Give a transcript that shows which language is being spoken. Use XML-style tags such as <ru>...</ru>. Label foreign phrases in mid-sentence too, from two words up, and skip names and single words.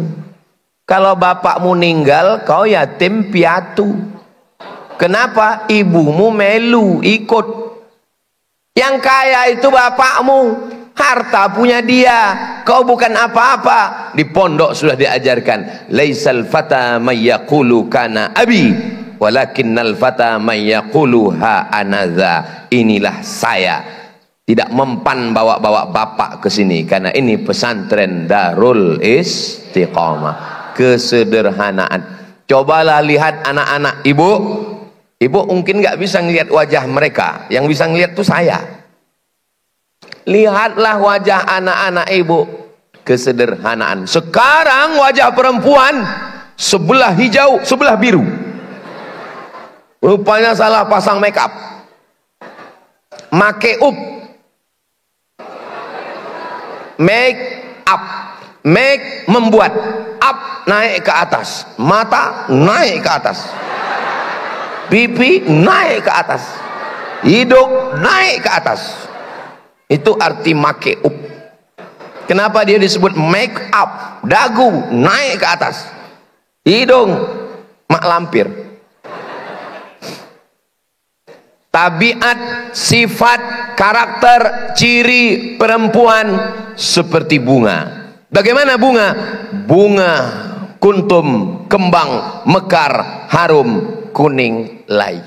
<id>Kalau bapakmu meninggal, kau yatim piatu. Kenapa? Ibumu melu ikut. Yang kaya itu bapakmu, harta punya dia, kau bukan apa-apa. Di pondok sudah diajarkan,</id> <ar>ليس الفتى من يقول كان أبي ولكن الفتى من يقول ها أنا ذا.</ar> <id>Inilah saya. Tidak mempan bawa-bawa bapak ke sini, karena ini pesantren Darul Istiqomah. Kesederhanaan. Cobalah lihat anak-anak ibu. Ibu mungkin nggak bisa ngelihat wajah mereka, yang bisa ngelihat tuh saya. Lihatlah wajah anak-anak ibu, kesederhanaan. Sekarang wajah perempuan sebelah hijau, sebelah biru. Rupanya salah pasang</id> <en>make up. Make up. Make up.</en> <id>Make membuat. Up naik ke atas. Mata naik ke atas. Pipi naik ke atas, hidung naik ke atas. Itu arti</id> <en>make up.</en> <id>Kenapa dia disebut</id> <en>make up?</en> <id>Dagu naik ke atas, hidung mak lampir. Tabiat, sifat, karakter, ciri perempuan seperti bunga. Bagaimana bunga? Bunga kuntum, kembang, mekar, harum, kuning, layu.</id>